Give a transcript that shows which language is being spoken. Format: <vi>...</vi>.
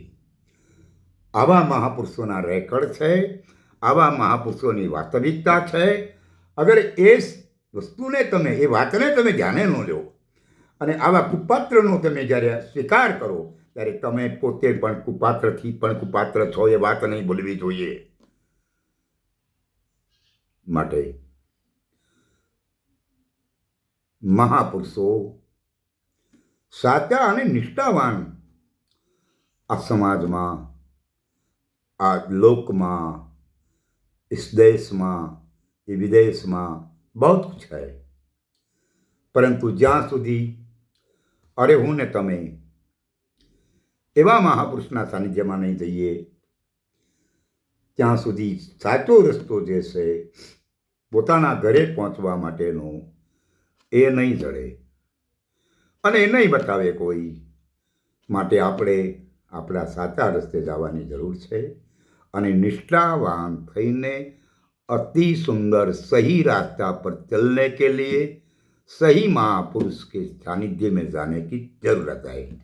<gu>આવા મહાપુરુષોના રેકર્ડ છે, આવા મહાપુરુષોની વાસ્તવિકતા છે. અગર એ વસ્તુને તમે, એ વાતને તમે ધ્યાને ન લો અને આવા કુપાત્રનો તમે જ્યારે સ્વીકાર કરો, ત્યારે તમે પોતે પણ કુપાત્રથી પણ કુપાત્ર છો, એ વાત નહીં ભૂલવી જોઈએ. માટે મહાપુરુષો સાચા અને નિષ્ઠાવાન આ સમાજમાં, આ લોકમાં,</gu> <hi>इस देश में, ये विदेश में बहुत कुछ है.</hi> <gu>परंतु ज्यां सुधी अरे हूँ ने तमे एवा महापुरुषना सानिध्यमां नहीं जईए, ત્યાં સુધી સાચો રસ્તો જે છે પોતાના ઘરે પહોંચવા માટેનો એ નહીં જડે અને એ નહીં બતાવે કોઈ. માટે આપણે આપણા સાચા રસ્તે જવાની જરૂર છે અને निष्ठावान થઈને</gu> <hi>अति सुंदर सही रास्ता पर चलने के लिए सही महापुरुष के सानिध्य में जाने की जरूरत है.</hi>